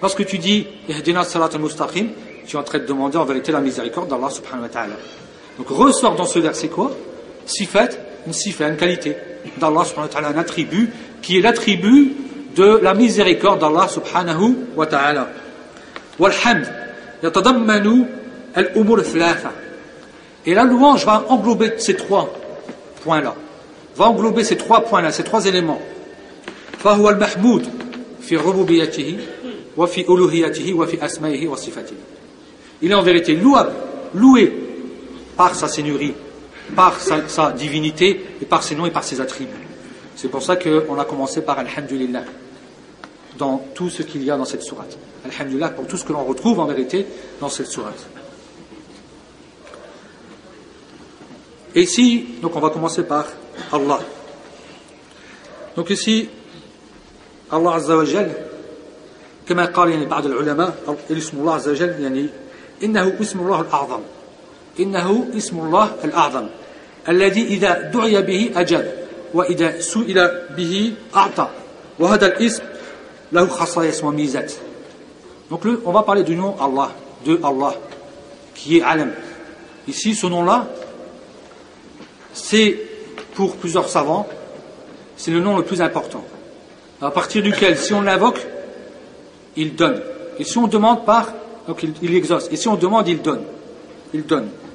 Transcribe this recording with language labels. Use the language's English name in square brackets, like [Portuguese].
[French] Lorsque tu dis [Arabic] اِهْدِنَا صَلَاتِ الْمُسْتَقِيمِ, [French] tu es en train de demander en vérité la miséricorde d'Allah subhanahu wa ta'ala. Donc ressort dans ce verset quoi? Sifat, une sifa, une qualité d'Allah subhanahu wa ta'ala, un attribut qui est l'attribut de la miséricorde d'Allah subhanahu wa ta'ala. [Arabic] والحمد يتضمن الأمور الثلاثة. [French] Et la louange va englober ces trois points-là. Va englober ces trois points-là, ces trois éléments. [Arabic] فهو المحمود في ربوبيته وفي ألوهيته وفي أسمائه وصفاته. [French] Il est en vérité louable, loué par sa seigneurie, par sa divinité, et par ses noms et par ses attributs. C'est pour ça qu'on a commencé par Alhamdulillah dans tout ce qu'il y a dans cette sourate. Alhamdulillah pour tout ce que l'on retrouve en vérité dans cette sourate. Et ici, donc on va commencer par Allah. Donc ici, Allah Azza wa Jal, [Arabic] comme a dit par les ulama, l'ismullah Azza wa Jal, إنه اسم الله الأعظم إنه اسم الله الأعظم الذي إذا دعي به أجاب وإذا سئل به أعطى وهذا الاسم له خصائص وميزات. [French] Donc on va parler du nom Allah, de Allah qui est Alam. Ici ce nom là c'est pour plusieurs savants c'est le nom le plus important à partir duquel si on l'invoque il donne et si on demande par donc il exauce. Et si on demande, il donne. Il donne.